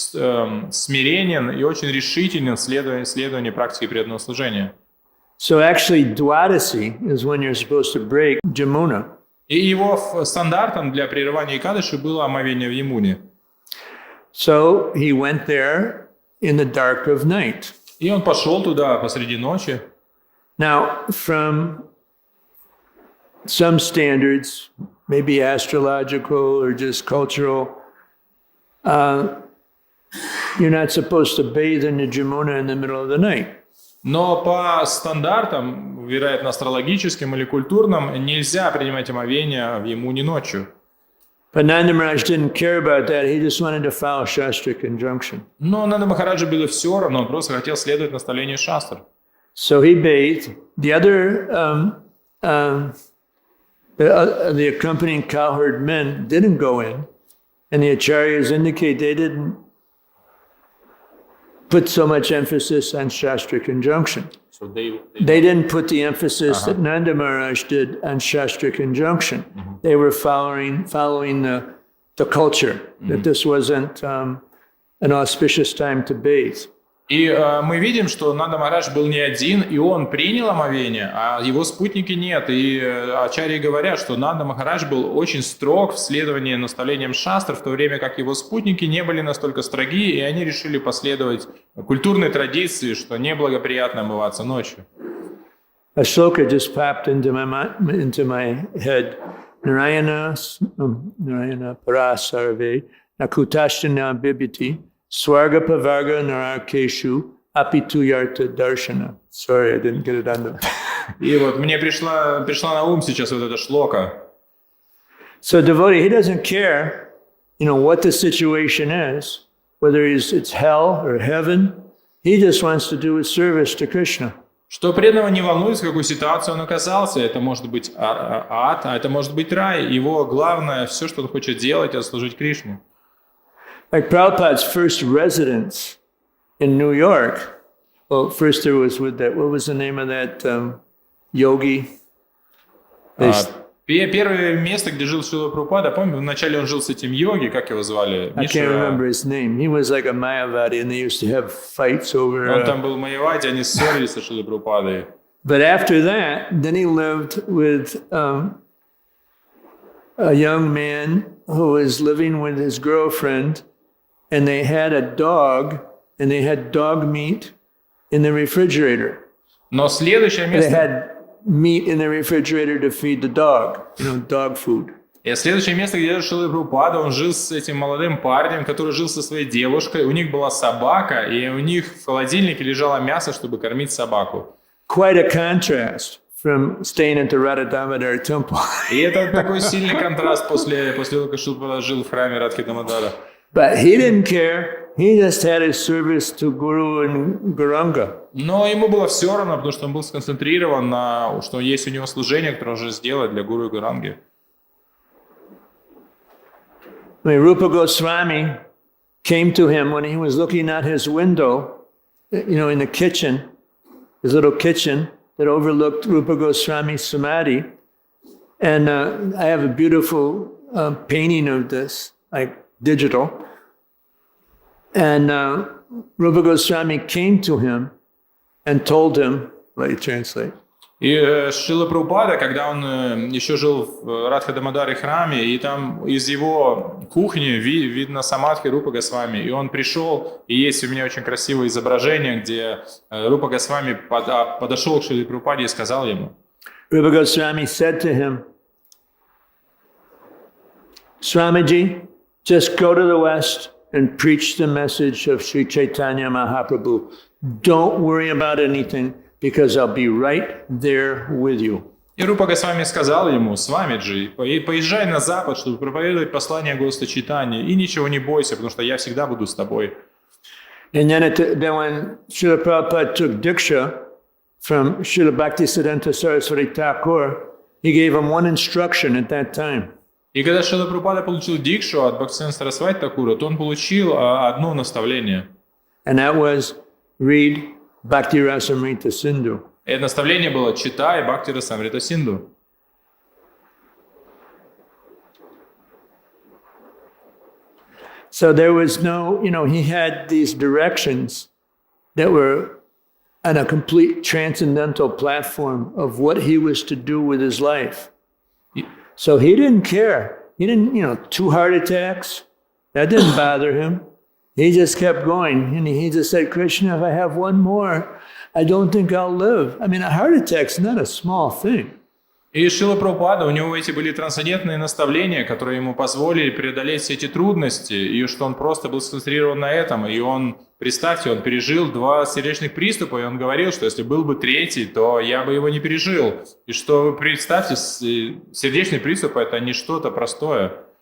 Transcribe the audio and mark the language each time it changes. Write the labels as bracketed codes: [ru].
[ru] смиренен и очень решителен в следовании практики преданного служения. [en] So actually, Dwadasi is when you're supposed to break Jamuna. [ru] И его стандартом для прерывания Экадаши было омовение в Ямуне. [en] So he went there in the dark of night. [ru] И он пошел туда посреди ночи. [en] Now, from some standards, maybe astrological or just cultural, you're not supposed to bathe in the Jamuna in the middle of the night. [ru] Но по стандартам, вероятно, астрологическим или культурным, нельзя принимать омовение в Ямуне ночью. [en] But Nanda Maharaj didn't care about that. He just wanted to follow Shastric injunction. [ru] Но Нанда Махараджа было все равно, он просто хотел следовать наставлению шастр. [en] So he bathed. The other, the accompanying cowherd men didn't go in, and the acharyas indicate they didn't put so much emphasis on Shastric injunction. So they didn't put the emphasis that Nanda Maharaj did on Shastric injunction. They were following the culture, that this wasn't an auspicious time to bathe. [ru] И мы видим, что Нанда Махарадж был не один, и он принял омовение, а его спутники нет. И ачарьи говорят, что Нанда Махарадж был очень строг в следовании наставлениям шастр, в то время как его спутники не были настолько строги, и они решили последовать культурной традиции, что неблагоприятно омываться ночью. [en] A shloka just popped into my head. [sa] Narayana parasarve nakutashtina bibhiti Swarga Pavarga Narakeshu Apitu Yarta Darshana. [en] Sorry, I didn't get it on. [ru] И вот мне пришла на ум сейчас вот эта шлока. [en] So devotee, he doesn't care, what the situation is, whether it's hell or heaven. He just wants to do his service to Krishna. [ru] Что преданного не волнует, в какую ситуацию он оказался. Это может быть ад, а это может быть рай. Его главное, все, что он хочет делать, это служить Кришне. [en] Like Prabhupada's first residence in New York. Well, first there was what was the name of that yogi? [ru] Первое место, где жил Шрила Прабхупада, помню, вначале он жил с этим йоги, как его звали? [en] I can't remember his name. He was like a Mayavadi, and they used to have fights over. [ru] Он там был Майявади, они ссорились со Шрилой Прабхупадой. [en] But after that, then he lived with a young man who was living with his girlfriend. And they had a dog, and they had dog meat in the refrigerator. [ru] Но следующее место... [en] They had meat in the refrigerator to feed the dog, dog food. [ru] И следующее место, где жил Шрила Прабхупада, он жил с этим молодым парнем, который жил со своей девушкой. У них была собака, и у них в холодильнике лежало мясо, чтобы кормить собаку. [en] Quite a contrast from staying at the Radha Damodar temple. [ru] И это такой сильный контраст после того, как Шрила Прабхупада жил в храме Радхи Дамодара. [en] But he didn't care. He just had his service to Guru and Gauranga. [ru] Но ему было все равно, потому что он был сконцентрирован на, что есть у него служение, которое он уже сделает для Гуру и Гуранги. [en] Rupa Goswami came to him when he was looking out his window, in the kitchen, his little kitchen that overlooked Rupa Goswami's samadhi. And I have a beautiful painting of this, like digital. And Rupa Goswami came to him and told him, let me translate. [ru] И Шрила Прабхупада, когда он еще жил в Радха Дамодаре храме, и там из его кухни видно самадхи Рупа Госвами, и он пришел, и есть у меня очень красивое изображение, где Рупа Госвами подошел к Шриле Прабхупаде и сказал ему. [en] Rupa Goswami said to him, Swamiji, just go to the West and preach the message of Sri Chaitanya Mahaprabhu. Don't worry about anything, because I'll be right there with you. [ru] И Рупа Госвами сказал ему, Свамиджи, поезжай на Запад, чтобы проповедовать послание Господа Чайтаньи, и ничего не бойся, потому что я всегда буду с тобой. [en] And then when Srila Prabhupada took Diksha from Srila Bhaktisiddhanta Saraswati Thakur, he gave him one instruction at that time. [ru] И когда Шрила Прабхупада получил дикшу от Бхактисиддханта Сарасвати Тхакура, то он получил одно наставление. [en] And that was read Bhakti Rasamrita Sindhu. [ru] И это наставление было «Читай Бхакти Расамрита Синду». [en] So there was no, he had these directions that were on a complete transcendental platform of what he was to do with his life. So he didn't care. He didn't, 2 heart attacks, that didn't bother him. He just kept going. And he just said, Krishna, if I have one more, I don't think I'll live. I mean, a heart attack's not a small thing. [ru] И Шрила Прабхупада, у него эти были трансцендентные наставления, которые ему позволили преодолеть все эти трудности, и что он просто был сконцентрирован на этом. И он, представьте, он пережил 2 сердечных приступа, и он говорил, что если был бы 3-й, то я бы его не пережил. И что, представьте, сердечный приступ – это не что-то простое.